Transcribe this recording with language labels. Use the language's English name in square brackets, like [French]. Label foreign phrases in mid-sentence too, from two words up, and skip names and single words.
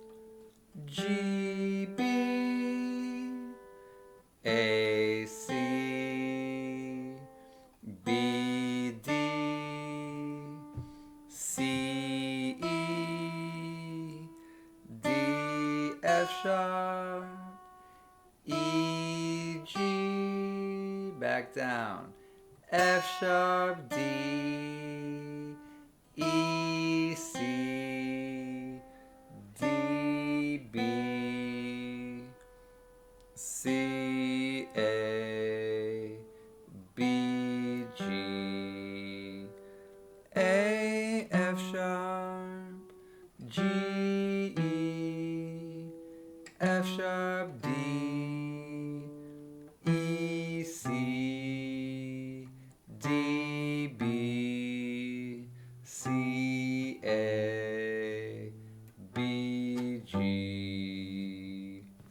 [English] G, B. A, C. B, D. C, E. D, F sharp. E, G. Back down. F sharp, D. E, C. D, B. C, A. B, G. A, F sharp. G, E. F sharp, D. E, C. D, B. C, A. B, G.